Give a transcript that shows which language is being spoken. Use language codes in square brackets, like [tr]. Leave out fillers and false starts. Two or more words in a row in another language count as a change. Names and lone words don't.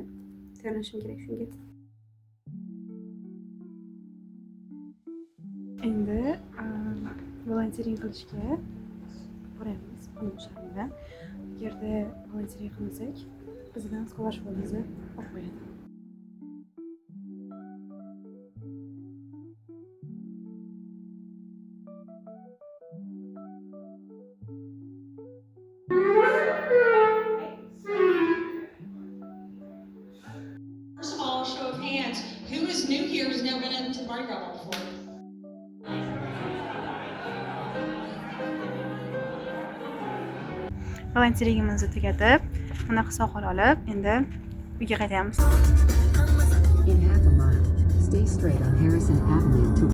[uz] Tayyorlashim kerak shunga. Endi volontering qilishga boramiz. Mana bu shaharda. Agarda volontering qilmasak, bizdan scholarshipimizni olib qo'yadi. [en] First of all, show of hands, who is new here who's never been into Mardi Gras before? [uz] Volonteringimizni tugatib, bunaqa sovg'alar olib, endi uyga qaytamiz. [en] In half a mile, stay straight on Harrison Avenue to